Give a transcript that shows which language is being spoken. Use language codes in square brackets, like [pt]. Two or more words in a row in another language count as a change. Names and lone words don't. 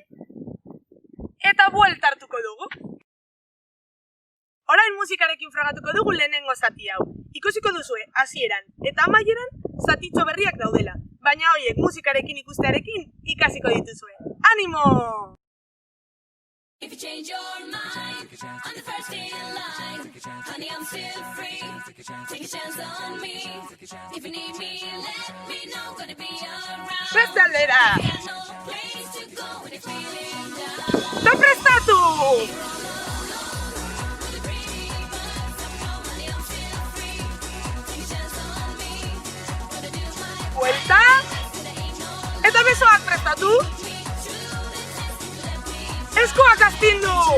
[eu] Eta buelta hartuko dugu. Orain musikarekin frogatuko dugu lehenengo zati hau. Ikusiko duzue hasieran eta amaieran zatitxo berriak daudela. Baina horiek musikarekin ikustearekin ikasiko dituzue. Animo! [en] If you change your mind, I'm the first in line. Honey, I'm still free. Take a chance on me. If you need me, let me know. Gonna be around. Prestaldera! No place to go when you're feeling down. [eu] ¡Te prestatu! Buelta. Eta besoak prestatu. Eskuak astindu!